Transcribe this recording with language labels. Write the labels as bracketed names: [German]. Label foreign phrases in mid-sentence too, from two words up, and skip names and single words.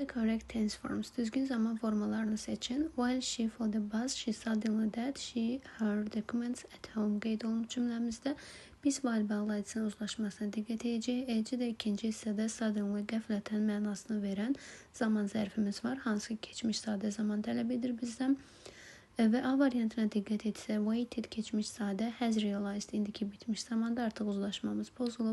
[English] the correct tense forms. [Azerbaijani] Düzgün zaman formalarını seçin. [English] While she for the bus, she suddenly that she her documents at home [Azerbaijani] qeyd olunmuş cümləmizdə biz while bağlayıcısının uzlaşmasına diqqət edəcəyik. Elci də ikinci hissədə suddenly qəflətən mənasını verən zaman zərfimiz var. Hansı ki keçmiş sadə zaman tələb edir bizdən. Və A variantına diqqət etsə, waited keçmiş sadə, [English] has realized [Azerbaijani] indiki bitmiş zamanda artıq uzlaşmamız pozulub.